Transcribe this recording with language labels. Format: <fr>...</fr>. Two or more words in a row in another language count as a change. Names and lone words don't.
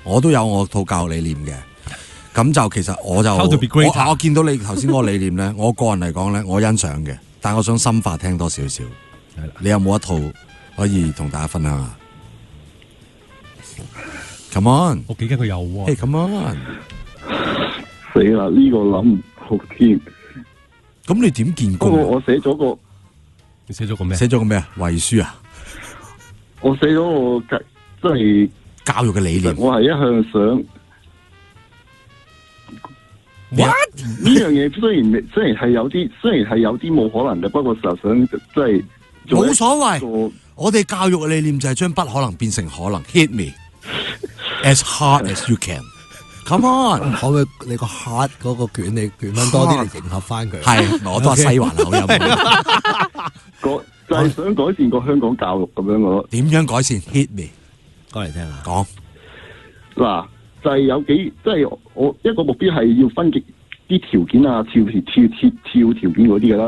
<yue>我都有我套教育理念嘅。咁就其實我見到你頭先嗰個理念咧，我個人嚟講咧，我欣賞嘅，但我想深化聽多少少。係啦，你有冇一套可以同大家分享下 ？</yue> <en>Come on，</en> <yue>我幾驚佢有喎。</yue> <en>Hey, come on，</en> <yue>死啦！呢個諗唔好添。咁你點見工？我寫咗個，你寫咗個咩？寫咗個咩啊？遺書啊？我寫咗個即係教育嘅理念。我係一向想。 What？呢樣嘢雖然係有啲冇可能嘅，不過實想即係冇所謂。我哋教育嘅理念就係將不可能變成可能。</yue> <en>Hit me as hard as you can。 Come on，</en> <yue>可唔可以你個 heart 嗰個卷你捲翻多啲嚟迎合翻佢？係，我都係西環口音。就係想改善個香港教育咁樣嘅咯。點樣改善 ？</yue> <en>Hit me，</en> <yue>講嚟聽下。講嗱。就係有幾，即係我一個目標係要分啲條件啊，跳條件嗰啲嘅啦。</yue>